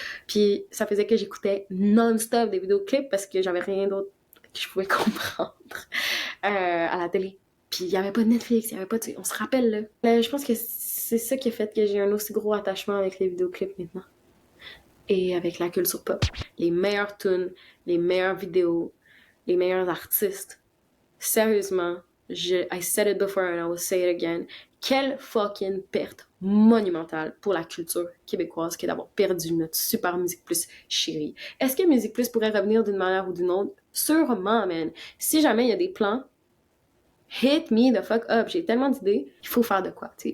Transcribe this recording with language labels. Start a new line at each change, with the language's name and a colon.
French: Puis ça faisait que j'écoutais non-stop des vidéoclips parce que j'avais rien d'autre que je pouvais comprendre à la télé. Puis il n'y avait pas de Netflix, il n'y avait pas de... On se rappelle, là. Je pense que c'est ça qui a fait que j'ai un aussi gros attachement avec les vidéoclips maintenant. Et avec la culture pop. Les meilleures tunes, les meilleures vidéos, les meilleurs artistes.
English: Sérieusement, I said it before and I will say it again.
French: Quelle fucking perte monumentale pour la culture québécoise que d'avoir perdu notre super Musique Plus chérie. Est-ce que Musique Plus pourrait revenir d'une manière ou d'une autre? Sûrement, man. Si jamais il y a des plans,
English: hit me the fuck up.
French: J'ai tellement d'idées. Il faut faire de quoi. T'sais.